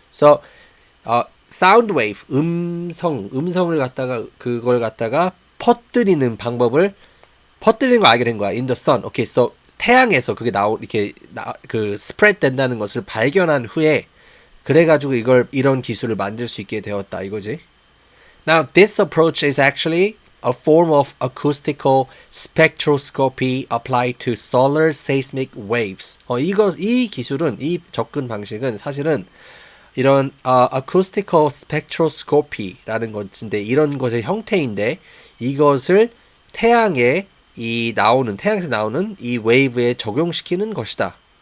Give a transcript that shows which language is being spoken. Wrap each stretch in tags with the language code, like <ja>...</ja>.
<ko>So sound wave 음성을 갖다가 그걸 갖다가 퍼뜨리는 걸 알게 된 거야.</ko> <en>In the sun. Okay.</en> <ko>So 태양에서 그게 이렇게 그 spread 된다는 것을 발견한 후에 그래가지고 이런 기술을 만들 수 있게 되었다 이거지.</ko> <en>Now, this approach is actually a form of acoustical spectroscopy applied to solar seismic waves.</en> <ko>이 기술은, 이 접근 방식은 사실은 이런 acoustical spectroscopy라는 것인데 이런 것의 형태인데 이것을 태양에서 나오는 이 웨이브에 적용시키는 것이다.</ko>